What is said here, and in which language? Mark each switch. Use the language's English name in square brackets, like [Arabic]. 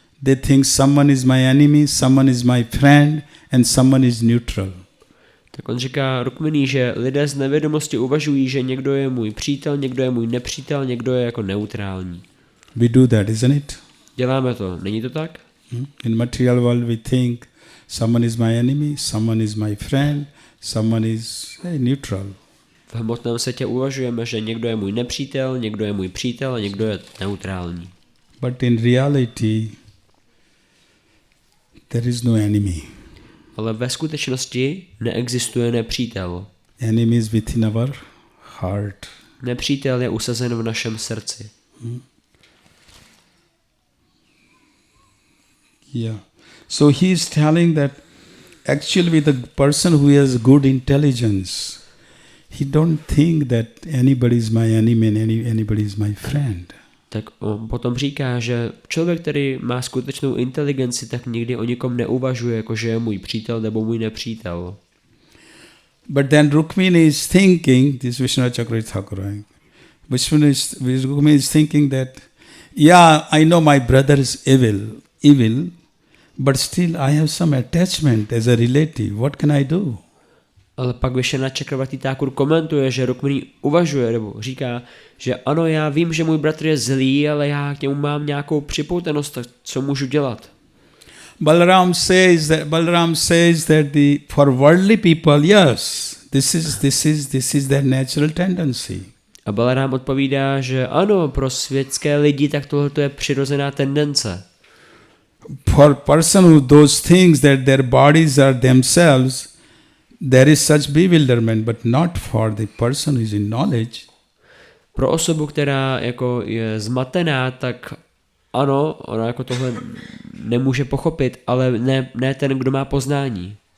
[English] they think someone is my enemy, someone is my friend, and someone is neutral. [Czech] Tak on říká Rukminí, že lidé z nevědomosti uvažují, že někdo je můj přítel, někdo je můj nepřítel, někdo je jako neutrální. [English] We do that, isn't it? [Czech] Děláme to, není to tak? [English] In material world we think someone is my enemy, someone is my friend, someone is neutral. [Czech] V hmotném světě uvažujeme, že někdo je můj nepřítel, někdo je můj přítel a někdo je neutrální. [English] But in reality, there is no enemy. [Czech] Ale ve skutečnosti neexistuje nepřítel. [English] Enemy is within our heart. [Czech] Nepřítel je usazen v našem srdci. [English] Yeah. So he is telling that actually the person who has good intelligence, he don't think that anybody is my enemy and anybody is my friend. [Czech] Tak on potom říká, že člověk, který má skutečnou inteligenci, tak nikdy o nikom neuvažuje, jako že je můj přítel nebo můj nepřítel. [English] But then Rukmini is thinking, this Vishnu Chakra Thakur, Rukmini is thinking that, yeah, I know my brother is evil, but still I have some attachment as a relative. What can I do? [Czech] Ale pak Vishnu Chakra Thakur komentuje, že Rukmini uvažuje, nebo říká, že ano, já vím, že můj bratr je zlý, ale já k němu mám nějakou připoutanost, tak co můžu dělat? [English] Balaram says that for worldly people, yes, this is their natural tendency. [Czech] A Balaram odpovídá, že ano, pro světské lidi tak tohle je přirozená tendence. [English] For person who those things that their bodies are themselves, there is such bewilderment, but not for the person who is in knowledge. [Czech] Pro osobu, která jako je zmatená, tak ano, ona jako tohle nemůže pochopit, ale ne ten, kdo má poznání.